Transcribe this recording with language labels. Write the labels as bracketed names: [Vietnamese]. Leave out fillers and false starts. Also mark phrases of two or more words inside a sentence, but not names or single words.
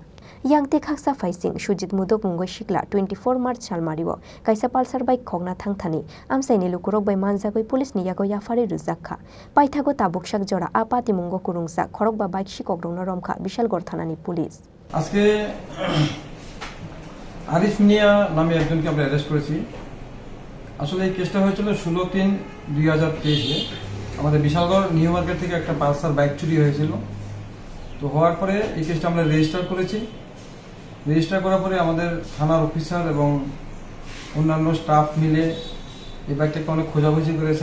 [Kok Borok] Yang te khaksa faising Shujit Mudok Munggo Shikla 24 March Shalmariwo, Kaisa Pulsar bike Khogna Thangthani, Amsaini Lukurok by Manzagoi Police ni Yago Yafari Ruzaka, Paithago Tabukshak Jora Apati Mungo Kurungsa, Khorokba bike Shikok Romka, Bishalgor Thanani Police. [Bangla] Aske Arif Mia নামে একজনকে আমরা অ্যারেস্ট করেছি। আসলে এই কেসটা হয়েছিল 16/3/2023 এ আমাদের বিশালগড় নিউ মার্কেট থেকে একটা পালসার বাইক চুরি হয়েছিল। তো হওয়ার পরে এই কেসটা আমরা রেজিস্টার করেছি। রেজিস্টার করার পরে আমাদের থানার অফিসার এবং অন্যান্য স্টাফ মিলে এই বাইকটাকে অনেক খোঁজাখুঁজি করেছে।